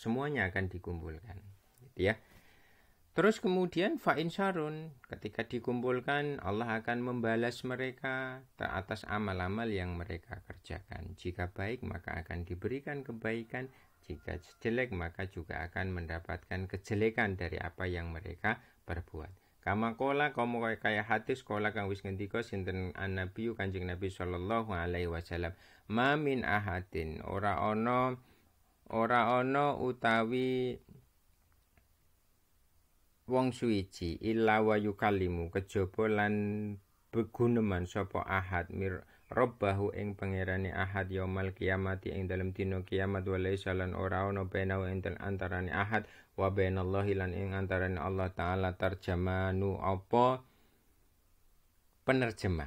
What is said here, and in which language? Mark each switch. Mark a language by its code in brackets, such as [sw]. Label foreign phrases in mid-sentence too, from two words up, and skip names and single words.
[id] Semuanya akan dikumpulkan, gitu ya. Terus kemudian [ar] فإن شر, [id] ketika dikumpulkan Allah akan membalas mereka atas amal-amal yang mereka kerjakan. Jika baik maka akan diberikan kebaikan, jika jelek maka juga akan mendapatkan kejelekan dari apa yang mereka perbuat. [ar] كما قال [jv] komo kaya hadis kola kang wis ngendika sinten Nabi Kanjeng Nabi [ar] صلى الله عليه وسلم, ما من أحد [jv] ora ana utawi wong suwiji [ar] إلا ويكلم [jv] kejaba lan beguneman sapa [ar] أحد ربه [jv] ing pangerane [ar] أحد يوم القيامة [jv] ing dalem dina kiamat, walaisa lan ora ana benau ing antarane [ar] أحد وبين الله [jv] lan ing antarane Allah taala tarjamanu apa penerjemah.